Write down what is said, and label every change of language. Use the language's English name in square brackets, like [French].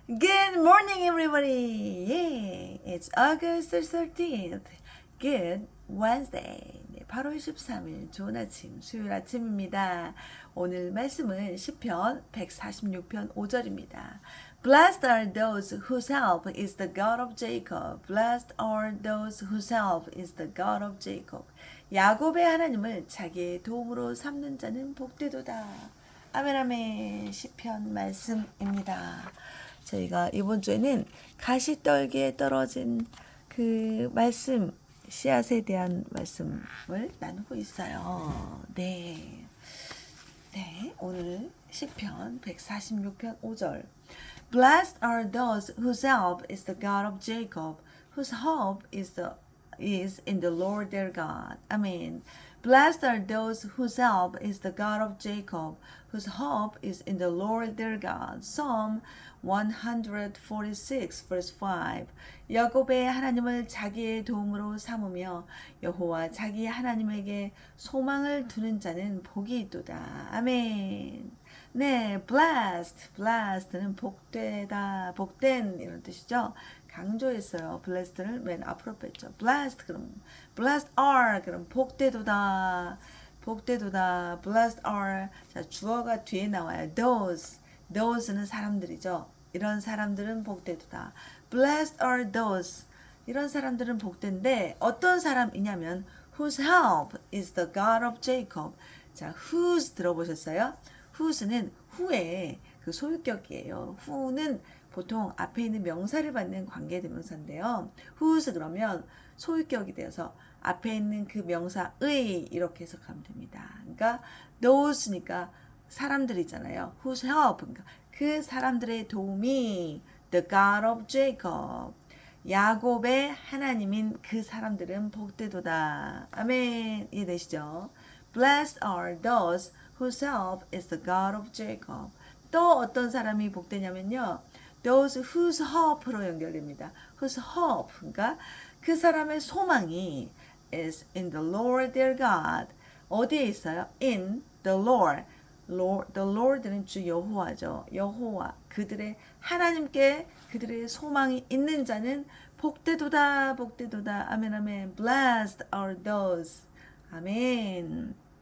[English] Good morning, everybody. Yay! It's August 13th. Good Wednesday. [Korean] 네, 8월 13일 좋은 아침, 수요일 아침입니다. 오늘 말씀은 시편 146편 5절입니다. [English] Blessed are those whose help is the God of Jacob. Blessed are those whose help is the God of Jacob. [Korean] 야곱의 하나님을 자기의 도움으로 삼는 자는 복되도다. 아멘 아멘. 시편 말씀입니다. 저희가 이번 주에는 가시떨기에 떨어진 그 말씀, 씨앗에 대한 말씀을 나누고 있어요. 네. 네, 오늘 시편 146편 5절. [English] Blessed are those whose help is the God of Jacob, whose hope is in the Lord their God. Amen. Blessed are those whose help is the God of Jacob, whose hope is in the Lord their God. Psalm 146 verse 5. [Korean] 야곱의 하나님을 자기의 도움으로 삼으며 여호와 자기 하나님에게 소망을 두는 자는 복이 있도다. 아멘. 네, blessed는 복되다, 복된 이런 뜻이죠. 강조했어요. blessed를 맨 앞으로 뺐죠. blessed 그럼 blessed are 그럼 복되도다. 복되도다. blessed are 자 주어가 뒤에 나와요. those는 사람들이죠. 이런 사람들은 복되도다. blessed are those 이런 사람들은 복된데 어떤 사람이냐면 whose help is the God of Jacob. 자, whose 들어보셨어요? whose는 who의 그 소유격이에요. who는 보통 앞에 있는 명사를 받는 관계대명사인데요. whose 그러면 소유격이 되어서 앞에 있는 그 명사의 이렇게 해석하면 됩니다. 그러니까 those니까 사람들이잖아요. whose help 그러니까 그 사람들의 도움이 the God of Jacob 야곱의 하나님인 그 사람들은 복되도다. 아멘. 이해되시죠? [English] Blessed are those whose help is the God of Jacob. [Korean] 또 어떤 사람이 복되냐면요. [English] Those whose hope 로 연결됩니다. Whose hope, 그러니까 그 사람의 소망이 is in the Lord their God. 어디에 있어요? In the Lord. [Korean] The Lord 는 주 여호와죠. 여호와 그들의 하나님께 그들의 소망이 있는 자는 복되도다 복되도다. [English] 아멘 아멘. Blessed are those. 아멘.